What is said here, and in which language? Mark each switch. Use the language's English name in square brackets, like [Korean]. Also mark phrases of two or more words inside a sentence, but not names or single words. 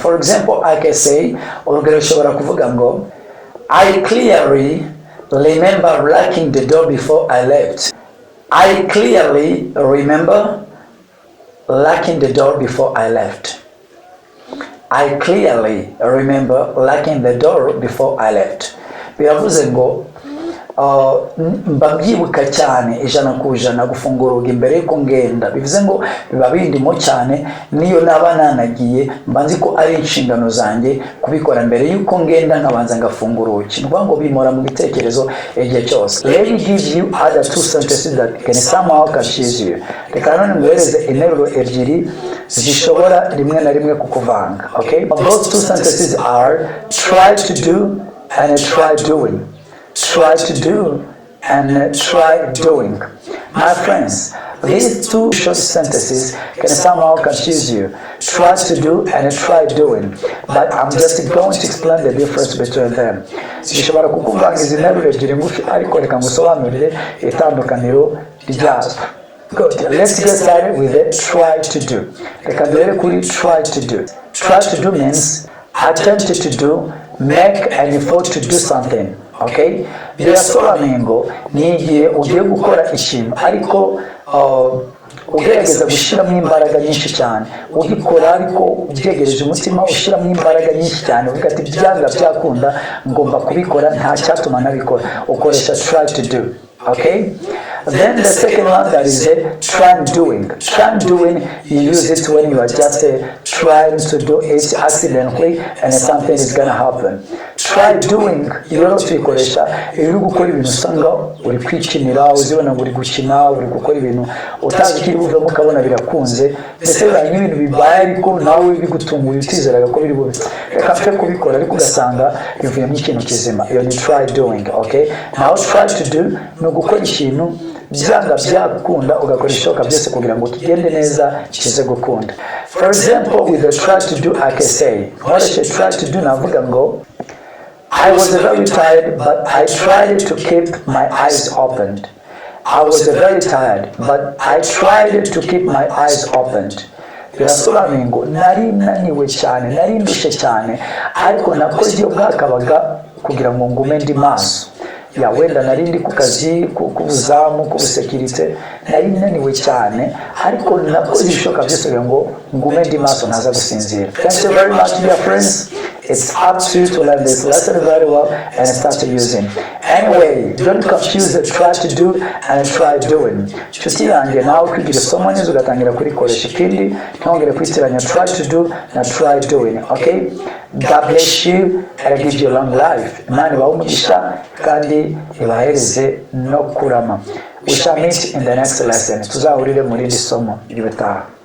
[English] For example, I can say, [Kinyarwanda] urugero ushobora kuvuga ngo [English] I clearly remember locking the door before I left. I clearly remember locking the door before I left. I clearly remember locking the door before I left. [Kinyarwanda] Biravuze ngo mbabyibuka cyane ijana ku ijana gufungura urugi mbere yuko ngenda. Bivuze ngo biba bindimo cyane, niyo naba nanagiye mbanzi ko ari inshingano zanjye kubikora mbere yuko ngenda nkabanza ngafungura urugi. Nuvuga ngo bimora mu bitekerezo igihe cyose. [English] Let me give you other two sentences that can somehow confuse you. [Kinyarwanda] Reka none nguhereze interuro ebyiri zishobora rimwe na rimwe kukuvanga, okay? [English] Those two sentences are try to do and try doing. Try to do and try doing. My friends, these two short sentences can somehow confuse you. Try to do and try doing. But I'm just going to explain the difference between them. [Kinyarwanda] Zishobora kukuvanga izi nteruro ebyiri ngufi ariko reka ngusobanurire itandukaniro ryazo. [English] Good. Let's get started with the try to do. [Kinyarwanda] Reka duhere kuri [English] try to do. Try to do means attempt to do, make an effort to do something. [Kinyarwanda] Okay, birasobanuye ngo ni igihe ugiye gukora ikintu ariko ugerageza gushyiramo imbaraga nyinshi cyane, ugikora ariko ubyegereje umutima ushyiramo imbaraga nyinshi cyane, uvuga ati byanga byakunda ngomba kubikora, nta cyatuma nabikora, ukoresha [English] try to do. Okay, then the second one, that is try doing. Try doing, you use it when you are just trying to do it accidentally and something is gonna happen. Try doing, [Kinyarwanda] rero tuyikoresha iyo uri gukora ibintu usanga uri kwikinira, uzibona ngo uri gukina, uri gukora ibintu utazi kiri buvamo ukabona birakunze, ndetse bibaye nk'ibintu bibaye ariko nawe bigutunguye utizeraga ko biri bube, reka mfe kubikora ariko ugasanga bivuyemo ikintu kizima. Iyo ni [English] try doing. [Kinyarwanda] Okay, now [English] try to do [Kinyarwanda] ni ugukora ikintu byanga byakunda ugakora ishoka byose kugira ngo kigende neza kize gukunda. [English] For example, with the try to do, I can say nkoreshe try to do, [Kinyarwanda] navuga ngo [English] I was very tired, but I tried to keep my eyes opened. I was very tired, but I tried to keep my eyes opened. [Kinyarwanda] Birasobanuye ngo nari naniwe cyane, nari ndushe cyane, ariko nakoze ibyo bwakabaga kugira ngo ngume ndi maso. Ya wenda nari ndi ku kazi k'ubuzamu k'ubusekirite, nari naniwe cyane ariko nakoze ibishoboka byose kugira ngo ngume ndi maso ntaza gusinzira. [English] Thank you very much, dear friends. It's up to you to learn this lesson very well and start using. Anyway, don't confuse the try to do and try doing. [Kinyarwanda] Nshuti yanjye nawe kwigira isomo neza ugatangira kurikoresha, ikindi ntongere kwitiranya [English] try to do [Kinyarwanda] na [English] try doing. Okay, God bless you and give you a long life. [Kinyarwanda] Imana ibahe umugisha kandi ibahereze no kurama. [English] We shall meet in the next lesson. [Kinyarwanda] Tuzahurire muri iri somo ry'ubutaha.